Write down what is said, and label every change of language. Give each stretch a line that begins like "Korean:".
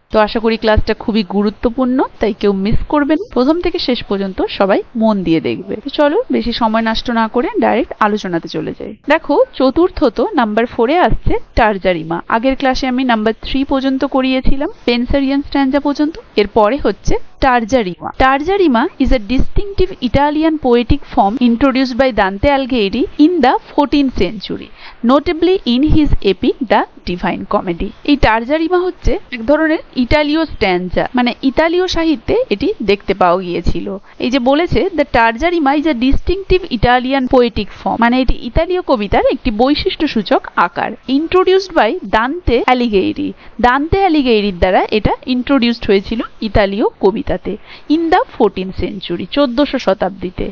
Bangla: তো আশা করি ক্লাসটা খুবই গুরুত্বপূর্ণ, তাই কেউ মিস করবেন। প্রথম থেকে শেষ পর্যন্ত সবাই মন দিয়ে দেখবে। তো চলো বেশি সময় নষ্ট না করে ডাইরেক্ট আলোচনাতে চলে যাই। দেখো, চতুর্থত নাম্বার 4-এ আসছে টারজা রিমা। আগের ক্লাসে আমি নাম্বার 3 পর্যন্ত করিয়েছিলাম, স্পেন্সারিয়ান স্ট্যাঞ্জা পর্যন্ত। এরপরে হচ্ছে টারজা Rima.
English: Terza rima is a distinctive Italian poetic form introduced by Dante Alighieri in the 14th century, notably in his epic The Divine Comedy।
Bangla: এই টারজা রিমা হচ্ছে এক ধরনের ইতালীয় স্ট্যাঞ্জা, মানে ইতালীয় সাহিত্যে এটি দেখতে পাওয়া গিয়েছিল। এই যে বলেছে
English: the terza rima is a distinctive Italian poetic form,
Bangla: মানে এটি ইতালীয় কবিতার একটি বৈশিষ্ট্যসূচক আকার।
English: Introduced by দান্তে অ্যালিগেইরি।
Bangla: দান্তে অ্যালিগেইরির দ্বারা এটা ইন্ট্রোডিউসড হয়েছিল ইতালীয় কবিতাতে
English: in the 14th century,
Bangla: 1400 শতাব্দীতে।